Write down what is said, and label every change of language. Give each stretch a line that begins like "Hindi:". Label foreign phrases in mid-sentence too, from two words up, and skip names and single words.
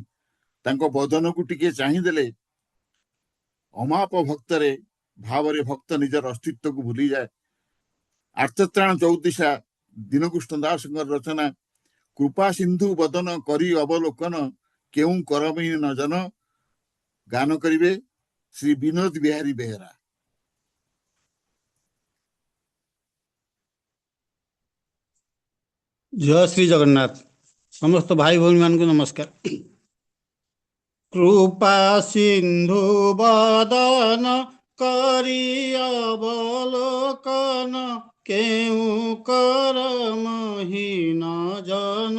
Odia: ତାଙ୍କ ବଦନକୁ ଟିକେ ଚାହିଁଦେଲେ ଅମାପ ଭକ୍ତରେ ଭାବରେ ଭକ୍ତ ନିଜର ଅସ୍ତିତ୍ୱକୁ ଭୁଲିଯାଏ। ଆର୍ତ୍ତତ୍ରାଣ ଚୌଦିଶା ଦୀନକୃଷ୍ଣ ଦାସଙ୍କର ରଚନା। କୃପା ସିନ୍ଧୁ ବଦନ କରି ଅବଲୋକନ, କେଉଁ କରମୀ ନ ଜନ। ଗାନ କରିବେ ଶ୍ରୀ ବିନୋଦ ବିହାରୀ ବେହେରା। ଜୟ ଶ୍ରୀ ଜଗନ୍ନାଥ। ସମସ୍ତ ଭାଇ ଭଉଣୀ ମାନ କୁ ନମସ୍କାର। କୃପା ସିନ୍ଧୁ ବଦନ କରି ଅବଲୋକନ, କେଉଁ କରମହୀନ ଜନ।